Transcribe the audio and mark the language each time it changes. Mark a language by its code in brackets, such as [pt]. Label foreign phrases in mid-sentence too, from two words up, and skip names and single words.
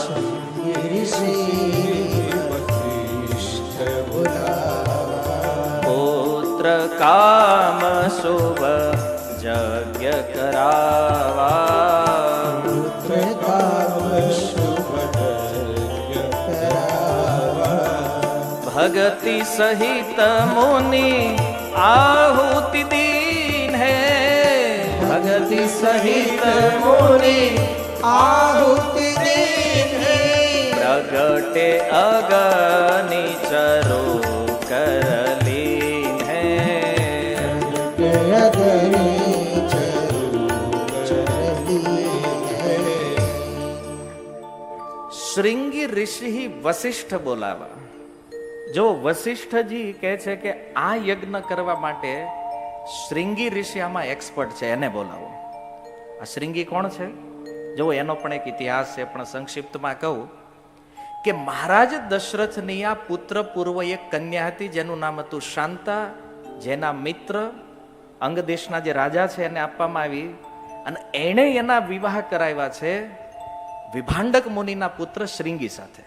[awa] पुत्र काम शुभ यज्ञ करावा, भगति सहित मुनि आहुति दीन है, भगति सहित मुनि आहुति दीन है. प्रगटे अगनि चरो करलीन है, अगनि चरो करलीन है. श्रृंगी ऋषि वशिष्ठ बोलावा. [gu] જો વશિષ્ઠજી કહે છે કે આ યજ્ઞ કરવા માટે શ્રૃંગી ઋષિ આમાં એક્સપર્ટ છે, એને બોલાવો. આ શ્રૃંગી કોણ છે? જો એનો પણ એક ઇતિહાસ છે, પણ સંક્ષિપ્તમાં કહું કે મહારાજ દશરથની આ પુત્ર પૂર્વ એક કન્યા હતી જેનું નામ હતું શાંતા, જેના મિત્ર અંગ દેશના જે રાજા છે એને આપવામાં આવી, અને એણે એના વિવાહ કરાવ્યા છે વિભાંડક મુનિના પુત્ર શ્રૃંગી સાથે.